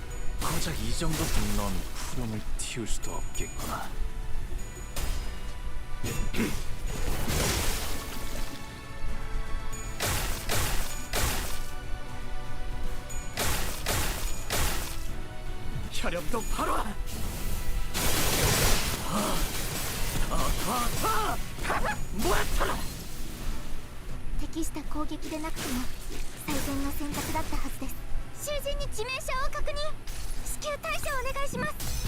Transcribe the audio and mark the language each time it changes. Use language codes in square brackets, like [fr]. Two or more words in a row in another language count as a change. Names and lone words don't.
[ko] 고작 이 정도면 넌 푸름을 틔울 수도 없겠구나. 혈염도 바로. [ja] 適した攻撃でなくても最善の選択だったはずです。囚人に致命傷を確認。至急対処お願いします。